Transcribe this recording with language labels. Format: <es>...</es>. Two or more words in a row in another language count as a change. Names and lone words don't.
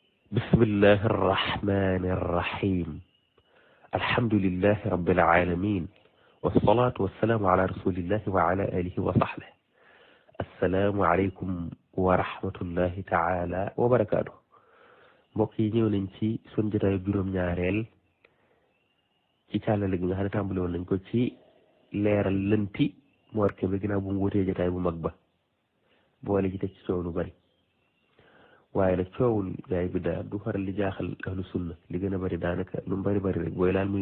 <ar>بسم الله الرحمن الرحيم. الحمد لله رب العالمين، والصلاة والسلام على رسول الله وعلى آله وصحبه. السلام عليكم ورحمة الله تعالى وبركاته.</ar> <wo>mbokk yi ñëw nañ ci sun jotaay juróom-ñaareel ci càllale gi nga xam ne tàmbali woon nañ ko ci leeral lënti Mor Kébé ginnaaw bu mu wutee jotaay bu mag ba boole ci teg ci coow lu bari. waaye nag coowul gaay bi daal du faral di jaaxal</wo> <ar>أهل السنة</ar> <wo>li gën a bari daanaka lu mu bari bari rek booy laal muy</wo>